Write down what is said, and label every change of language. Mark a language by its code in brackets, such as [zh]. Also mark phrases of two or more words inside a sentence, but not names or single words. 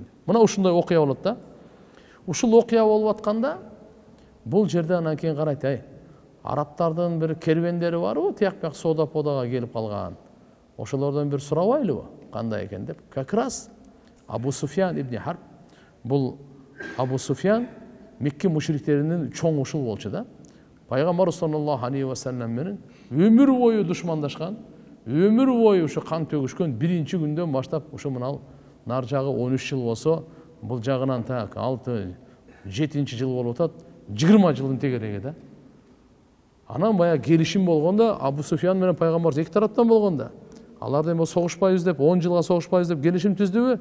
[ky] Мына ушундай окуя болот да. Ушул окуя болуп атканда бул жерде анан кийин карайт, арабтардын бир кервендери барбы, тияк-бияк соода-подага келип калган. Ошолордон бир сурабайлыбы, кандай экен деп. [ru] Как раз [ky] Абу Суфьян ибн Харб, бул Абу Суфьян Мекке мушриктеринин чоң ушул болчу да. Пайгамбар [ar] صلى الله عليه وسلم [ky] менен өмүр бою душмандашкан, өмүр бою ушу кан төгүшкөн, биринчи күндөн баштап ушу мына нар жагы 13 жыл болсо, бул жагынан так 6-7 жыл болуп атат, 20 жылдын тегереги да. Анан бая келишим болгондо, Абу Суфьян менен пайгамбар эки тараптан болгондо, алар эми согушпайбыз деп, 10 жылга согушпайбыз деп келишим түздүбү?